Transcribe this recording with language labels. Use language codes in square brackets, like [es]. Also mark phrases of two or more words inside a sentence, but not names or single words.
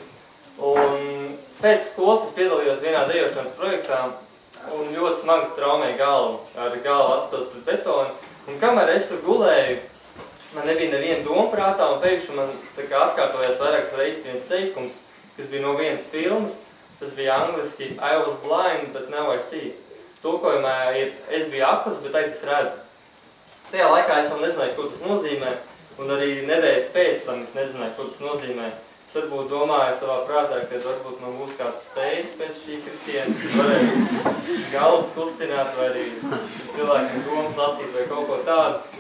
[lv] Un pēc skolas es piedalījos vienā dejošanas projektā, un ļoti smagi traumēja galvu, ar galvu atstos pret betonu. Un kamēr es tur gulēju, man nebija neviena doma prātā, un pēkšņi man atkārtojās vairākas reizes viens teikums, kas bija no vienas filmas. Tas bija angliski [en] I was blind, but now I see. [lv] Tulkojumā ir es biju akls, bet tagad es redzu. Tajā laikā es vēl nezināju, ko tas nozīmē, un arī nedēļas pēc tam es nezināju, ko tas nozīmē. Es varbūt domāju savā prātā, ka varbūt man būs kāds spējas pēc šī kritiena, varēju galvas kustināt, vai arī cilvēkiem domas lasīt vai kaut ko tādu.